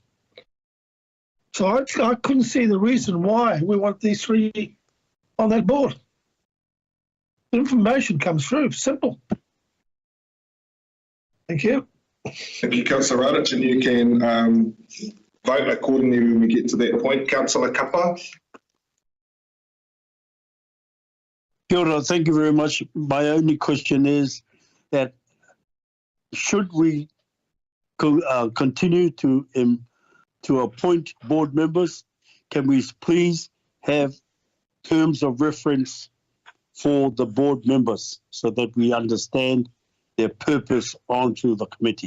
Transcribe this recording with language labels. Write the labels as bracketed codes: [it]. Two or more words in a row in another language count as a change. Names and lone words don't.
[en] So I couldn't see the reason why we want these 3 on that board. The information comes through, simple. Thank you. Thank you, Councillor Radich, and you can vote accordingly when we get to that point. Councillor Kapa. [mi] Kia ora, [en] thank you very much. My only question is that should we continue to appoint board members, can we please have terms of reference for the board members so that we understand their purpose onto the committee?